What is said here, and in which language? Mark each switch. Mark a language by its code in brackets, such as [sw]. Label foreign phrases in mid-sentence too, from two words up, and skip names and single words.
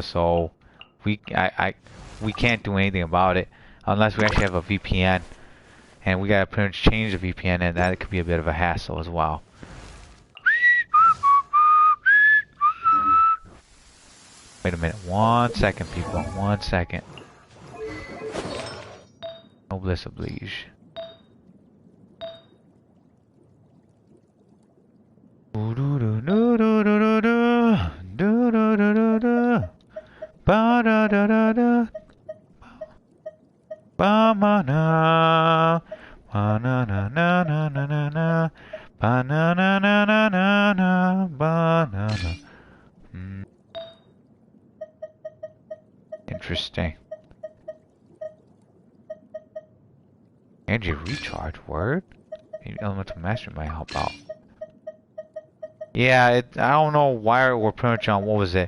[en] So we can't do anything about it unless we actually have a VPN, and we gotta pretty much change the VPN, and that could be a bit of a hassle as well. Wait a minute. 1 second, people. 1 second. [fr] Noblesse oblige. Ba-ma-na, ba-na-na-na-na-na-na, ba-na-na-na-na-na-na, ba-na-na. [en] Interesting. Energy recharge, word? Maybe elemental mastery might help out. Yeah, I don't know why we're pretty much on, what was it?